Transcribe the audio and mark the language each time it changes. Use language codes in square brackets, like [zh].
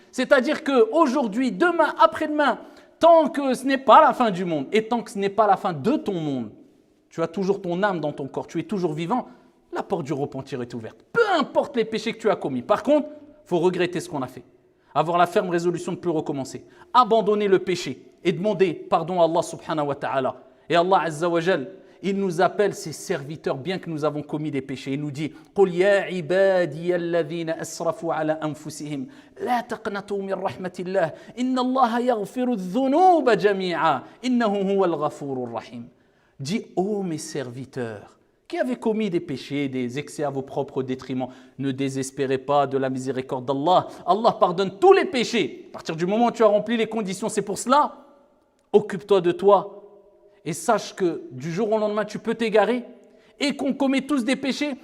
[fr] C'est-à-dire qu'aujourd'hui, demain, après-demain, tant que ce n'est pas la fin du monde et tant que ce n'est pas la fin de ton monde, tu as toujours ton âme dans ton corps, tu es toujours vivant, la porte du repentir est ouverte. Peu importe les péchés que tu as commis. Par contre, il faut regretter ce qu'on a fait. Avoir la ferme résolution de ne plus recommencer. Abandonner le péché et demander pardon à Allah subhanahu wa ta'ala. Et Allah azza wa jal, il nous appelle ses serviteurs bien que nous avons commis des péchés. Il nous dit [ar] قُلْ يَا عِبَادِيَ الَّذِينَ أَسْرَفُوا عَلَى أَنفُسِهِمْ لَا تَقْنَطُوا مِنْ رَحْمَةِ اللَّهِ إِنَّ اللَّهَ يَغْفِرُ الذُّنُوبَ جَمِيعًا إِنَّهُ هُوَ الْغَفُورُ الرَّحِيمُ. [fr] Dis, ô mes serviteurs, qui avez commis des péchés, des excès à vos propres détriments, ne désespérez pas de la miséricorde d'Allah. Allah pardonne tous les péchés. À partir du moment où tu as rempli les conditions, c'est pour cela, occupe-toi de toi. Et sache que du jour au lendemain, tu peux t'égarer et qu'on commet tous des péchés.